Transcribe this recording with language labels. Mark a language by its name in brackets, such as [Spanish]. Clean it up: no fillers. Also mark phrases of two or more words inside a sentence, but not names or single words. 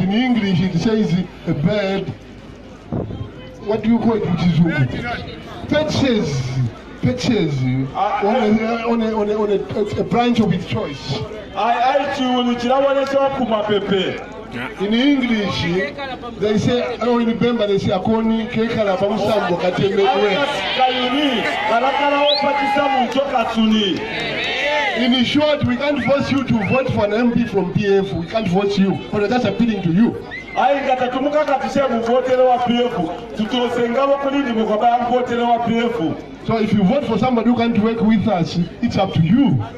[English] In English it says a bird, what do you call it? Perches on a branch of its choice. In English they say, oh, remember they say [Bemba] akoni kekala pamusambo katemekwe. [English] In short, we can't force you to vote for an MP from PF. We can't force you, but that's appealing to you. So if you vote for somebody who can't work with us, it's up to you.